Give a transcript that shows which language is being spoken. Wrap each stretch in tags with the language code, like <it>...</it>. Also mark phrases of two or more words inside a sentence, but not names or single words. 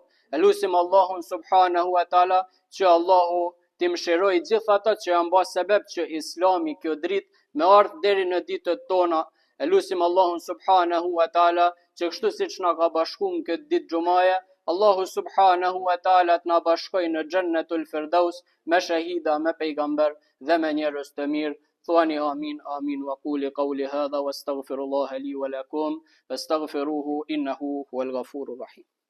<sq>E lutim Allahun</sq> <ar>سبحانه وتعالى</ar> <sq>që Allahu t'i mëshiroj gjithë ata që janë bërë sebeb që Islami kjo dritë me ardhë deri në ditët tona. E lutim Allahun</sq> <ar>سبحانه وتعالى</ar> <sq>që kështu siç na ka bashkuar në këtë ditë xumaje, Allahu</sq> <ar>سبحانه وتعالى</ar> <sq>të na bashkoj në</sq> <ar>جنة الفردوس</ar> <sq>me shahida, me pejgamber dhe me njerëz të mirë. Thuani amin, amin,</sq> <ar>وأقول قولي هذا وأستغفر الله لي ولكم وأستغفره إنه هو الغفور الرحيم.</ar>